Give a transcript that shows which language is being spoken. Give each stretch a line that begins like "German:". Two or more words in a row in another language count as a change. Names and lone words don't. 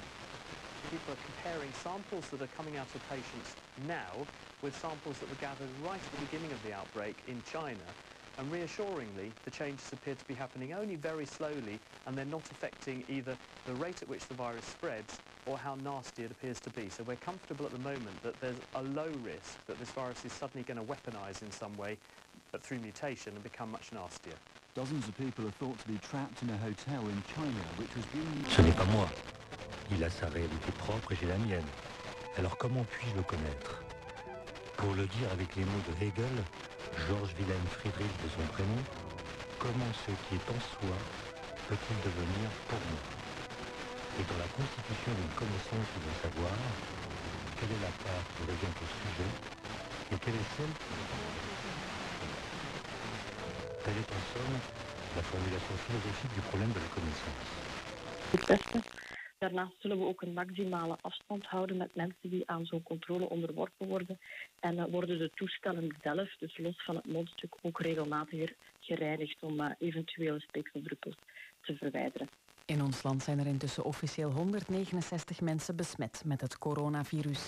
English: People are comparing samples that are coming out of patients now with samples that were gathered right at the beginning of the outbreak in China, and reassuringly the changes appear to be happening only very slowly, and they're not affecting either the rate at which the virus spreads or how nasty it appears to be. So we're comfortable at the moment that there's a low risk that this virus is suddenly going to weaponize in some way, but through mutation, and become much nastier. Dozens of people are thought to be trapped in a hotel in China, which was being...
French: Ce n'est pas moi. Il a sa réalité propre et j'ai la mienne. Alors comment puis-je le connaître? Pour le dire avec les mots de Hegel, Georges Wilhelm Friedrich de son prénom, comment ce qui est en soi peut-il devenir pour moi? Et dans la constitution d'une connaissance ou d'un savoir, quelle est la part qui revient au sujet et quelle est celle qui... Telle est en somme la formulation philosophique du problème de la connaissance.
Dutch: Daarnaast zullen we ook een maximale afstand houden met mensen die aan zo'n controle onderworpen worden. En worden de toestellen zelf, dus los van het mondstuk, ook regelmatiger gereinigd om eventuele speekseldruppels te verwijderen. In ons land zijn er intussen officieel 169 mensen besmet met het coronavirus.